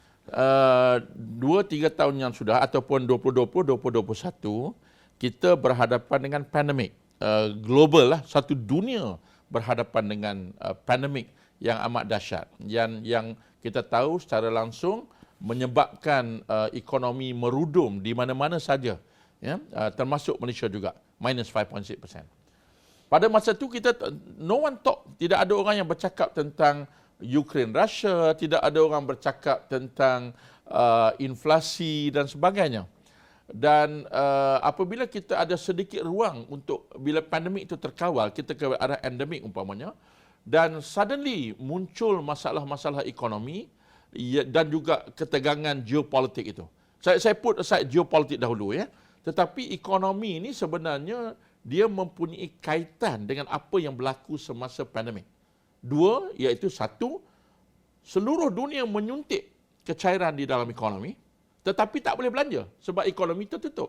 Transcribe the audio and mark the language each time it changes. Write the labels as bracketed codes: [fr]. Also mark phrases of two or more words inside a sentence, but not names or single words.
[ms] 2-3 tahun yang sudah, ataupun 2020, 2021, kita berhadapan dengan pandemik global lah, satu dunia berhadapan dengan pandemik yang amat dahsyat, yang kita tahu secara langsung menyebabkan ekonomi merudum di mana-mana saja, ya, termasuk Malaysia juga, minus 5.6%. Pada masa itu [en] no one talk, [ms] tidak ada orang yang bercakap tentang Ukraine, Russia, tidak ada orang bercakap tentang inflasi dan sebagainya. Dan apabila kita ada sedikit ruang untuk, bila pandemik itu terkawal, kita ke arah endemik umpamanya, dan suddenly muncul masalah-masalah ekonomi dan juga ketegangan geopolitik itu. Saya [en] put aside [ms] geopolitik dahulu, ya. Tetapi ekonomi ini sebenarnya dia mempunyai kaitan dengan apa yang berlaku semasa pandemik. Dua, iaitu satu, seluruh dunia menyuntik kecairan di dalam ekonomi, tetapi tak boleh belanja sebab ekonomi tertutup.